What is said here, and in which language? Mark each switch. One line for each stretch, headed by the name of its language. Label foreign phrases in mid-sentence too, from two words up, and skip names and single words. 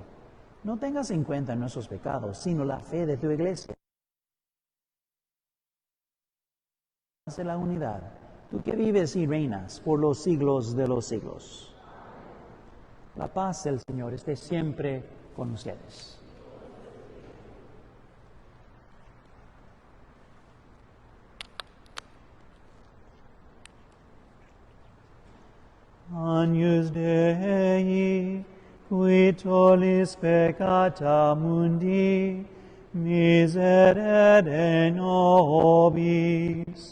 Spanish: No tengas en cuenta nuestros pecados, sino la fe de tu iglesia. De la unidad, tú que vives y reinas por los siglos de los siglos. La paz del Señor esté siempre con ustedes.
Latin: Agnus Dei, qui tollis peccata mundi, miserere nobis.